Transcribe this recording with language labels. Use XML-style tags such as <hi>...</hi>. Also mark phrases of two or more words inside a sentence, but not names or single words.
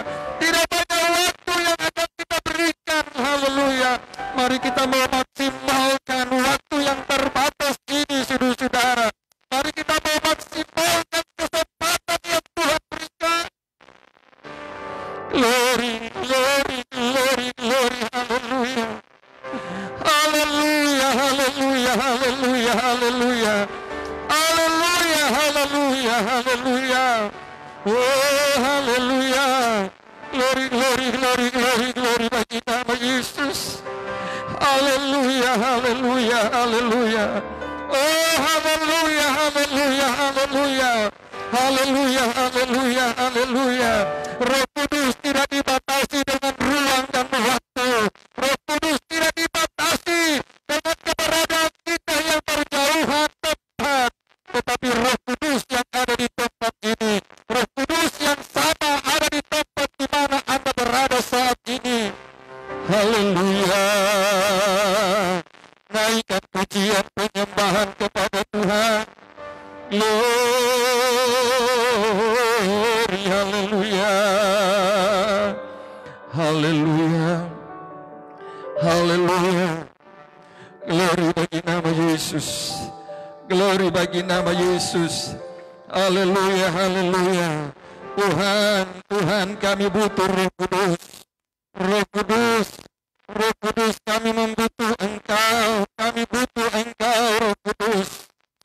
<id>Tidak banyak waktu yang akan kita berikan. Haleluya. Mari kita memaksimalkan waktu yang terbatas ini, saudara-saudara. Mari kita memaksimalkan kesempatan yang Tuhan berikan.</id> <en>Glory, glory, glory, glory,</en> <id>haleluya. Haleluya, haleluya, haleluya, haleluya. Haleluya, haleluya, haleluya. Oh, haleluya.</id> <en>Glory, glory, glory, glory, glory</en> <id>bagi nama Yesus. Haleluya, haleluya, haleluya. Oh, haleluya, haleluya, haleluya. Haleluya, haleluya, haleluya. Roh Kudus tidak dibatasi dengan ruang dan waktu. Roh Kudus tidak dibatasi dengan keberadaan kita yang berjauhan tempat. Tetapi Roh Kudus yang ada di tempat ini, Roh Kudus yang sama ada di tempat di mana Anda berada saat ini. Haleluya. Naikkan pujian penyembahan kepada Tuhan. Glory, haleluya. Haleluya. Haleluya. Glory bagi nama Yesus. Glory bagi nama Yesus. Haleluya, haleluya. Tuhan, Tuhan, kami butuh Roh Kudus. Roh Kudus, Roh Kudus, kami membutuh Engkau. Kami butuh Engkau, Roh Kudus.</id>